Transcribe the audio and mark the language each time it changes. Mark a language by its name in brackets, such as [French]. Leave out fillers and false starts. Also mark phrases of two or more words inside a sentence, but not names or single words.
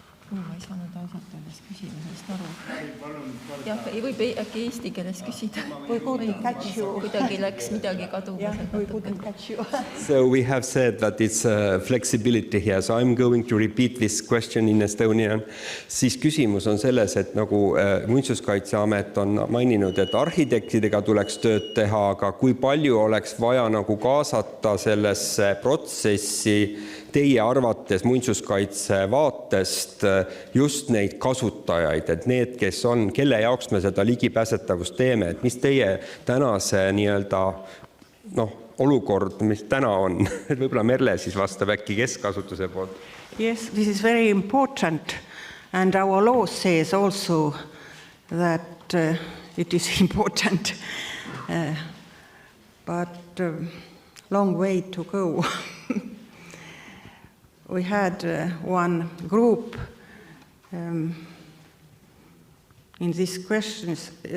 [Estonian] ma ei saanud ausalt öeldes küsimusest aru. Jah, võib äkki eesti keeles küsida. Kuidagi läks midagi kaduma. [English] So we have said that it's flexibility here, so I'm going to repeat this question in Estonian. [Estonian] Siis küsimus on selles, et nagu Muinsuskaitseamet on maininud, et arhitektidega tuleks tööd teha, aga kui palju oleks vaja nagu kaasata sellesse protsessi teie arvates muinsuskaitse vaatest just neid kasutajaid, et need, kes on, kelle jaoks me seda ligipääsetavust teeme, et mis teie tänase nii-öelda olukord, mis täna on, et võib-olla Merle siis vastab äkki keskasutuse poolt. [English] Yes, this is very important and our law says also that it is important but long way to go. We had one group in these questions.